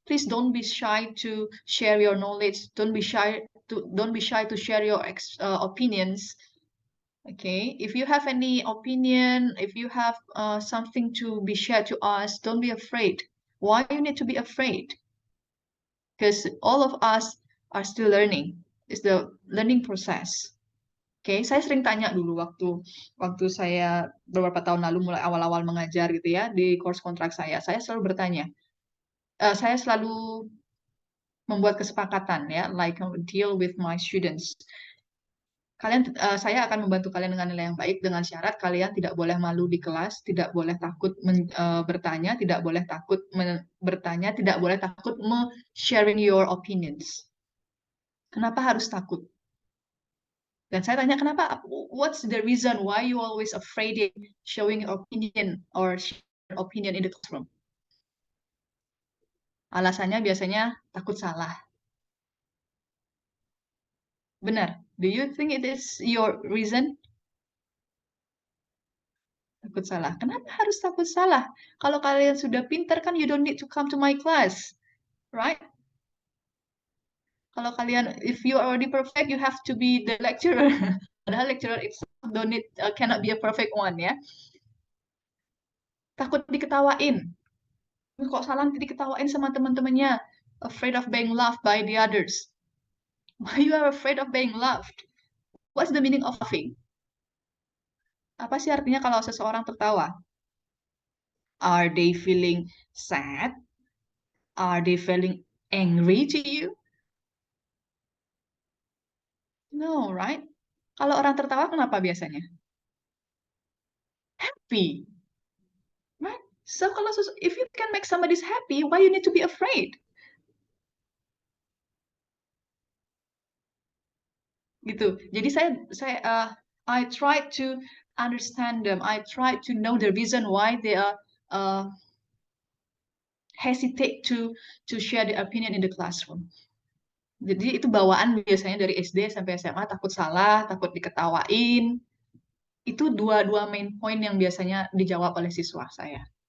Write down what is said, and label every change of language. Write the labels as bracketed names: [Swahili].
[English] Please don't be shy to share your knowledge. Don't be shy to share your opinions. Okay, if you have any opinion, if you have something to be shared to us, don't be afraid. Why you need to be afraid? Because all of us are still learning. It's the learning process. [Indonesian] Oke, saya sering tanya dulu waktu saya beberapa tahun lalu mulai awal-awal mengajar gitu ya di course kontrak saya selalu bertanya, saya selalu membuat kesepakatan ya, [English] like deal with my students. [Indonesian] Saya akan membantu kalian dengan nilai yang baik dengan syarat kalian tidak boleh malu di kelas, tidak boleh takut bertanya, tidak boleh takut bertanya, tidak boleh takut [English] sharing your opinions. [Indonesian] Kenapa harus takut? Dan saya tanya kenapa? [English] What's the reason why you always afraid in showing your opinion or share your opinion in the classroom? [Indonesian] Alasannya biasanya takut salah. Benar. [English] Do you think it is your reason? [Indonesian] Takut salah. Kenapa harus takut salah? Kalau kalian sudah pintar kan [English] you don't need to come to my class. [Indonesian] Right? Kalau kalian, [English] if you are already perfect, you have to be the lecturer. Padahal lecturer itself cannot be a perfect one ya. [Indonesian] Takut diketawain. Kok salah nanti diketawain sama teman-temannya. [English] Afraid of being loved by the others. Why you are afraid of being loved? What's the meaning of laughing? [Indonesian] Apa sih artinya kalau seseorang tertawa? [English] Are they feeling sad? Are they feeling angry to you? No, right? [Indonesian] Kalau orang tertawa kenapa biasanya? Happy. Right? [English] So if you can make somebody happy, why you need to be afraid? [Indonesian] Gitu. Jadi [English] I try to understand them. I try to know the reason why they are hesitate to share their opinion in the classroom. [Indonesian] Jadi itu bawaan biasanya dari SD sampai SMA, takut salah, takut diketawain. Itu dua main point yang biasanya dijawab oleh siswa saya.